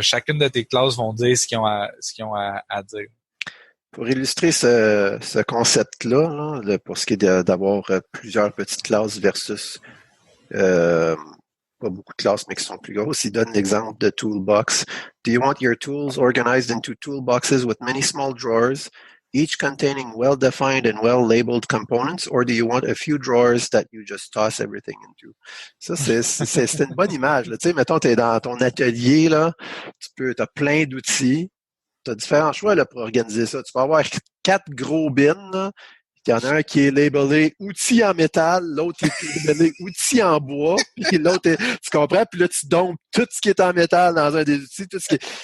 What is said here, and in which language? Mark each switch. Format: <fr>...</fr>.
<fr>Chacune de tes classes vont dire ce qu'ils ont à dire. Pour illustrer ce concept-là, là, pour ce qui est d'avoir plusieurs petites classes versus pas beaucoup de classes, mais qui sont plus grosses, il donne l'exemple de toolbox.</fr> <en>Do you want your tools organized into toolboxes with many small drawers, each containing well-defined and well-labeled components, or do you want a few drawers that you just toss everything into?</en> <fr>Ça, c'est une bonne image. Tu sais, mettons, t'es dans ton atelier, là, t'as plein d'outils, t'as différents choix là, pour organiser ça. Tu peux avoir 4 gros bins, là. Il y en a un qui est labellé outils en métal, l'autre est labellé outils en bois, puis l'autre tu comprends, puis là tu dompes tout ce qui est en métal dans un des outils, tout ce qui est.</fr>